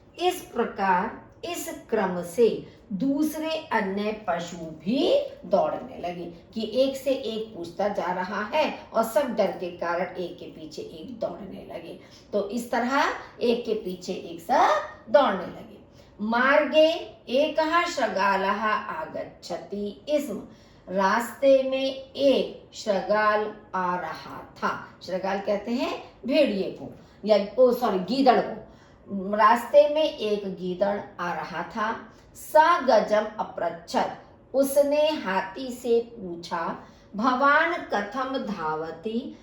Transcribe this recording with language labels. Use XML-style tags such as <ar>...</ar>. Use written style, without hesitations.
<hi>इस प्रकार इस क्रम से दूसरे अन्य पशु भी दौड़ने लगे कि एक से एक पूछता जा रहा है और सब डर के कारण एक के पीछे एक दौड़ने लगे। तो इस तरह एक के पीछे एक सब दौड़ने लगे।</hi> <sa>मार्गे एकः शृगालः आगच्छति स्म।</sa> <hi>रास्ते में एक शृगाल आ रहा था। शृगाल कहते हैं भेड़िए को या गीदड़ को। रास्ते में एक गीदड़ आ रहा था।</hi> <sa>स गजम अपृच्छत्।</sa> <hi>उसने हाथी से पूछा,</hi> <sa>भवान कथम धावति।</sa>